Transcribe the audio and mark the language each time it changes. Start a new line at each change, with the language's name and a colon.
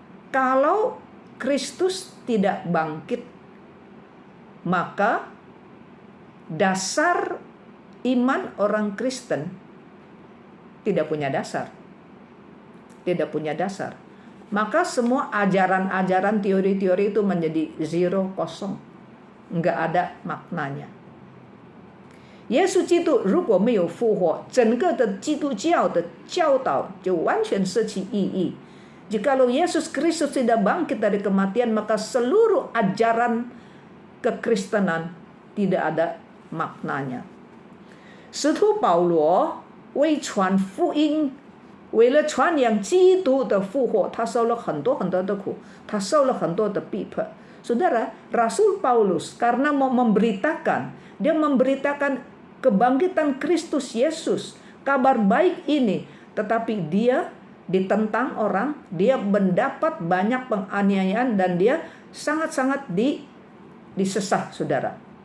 Indonesian: Kalau Kristus tidak bangkit, maka dasar iman orang Kristen tidak punya dasar. Tidak punya dasar. Maka semua ajaran-ajaran, teori-teori itu menjadi zero, kosong. Nggak ada maknanya.
Chinese: 耶稣基督如果没有复活，整个的基督教的教导就完全失去意义。
Indonesian: Jikalau Yesus Kristus tidak bangkit dari kematian, maka seluruh ajaran kekristenan tidak ada maknanya。
Chinese: 使徒保罗为传福音，为了传扬基督的复活，他受了很多很多的苦，他受了很多的逼迫。
Indonesian: Saudara, Rasul Paulus karena mau memberitakan, dia memberitakan kebangkitan Kristus Yesus, kabar baik ini, tetapi dia ditentang orang, dia mendapat banyak penganiayaan dan dia sangat-sangat disesat, saudara.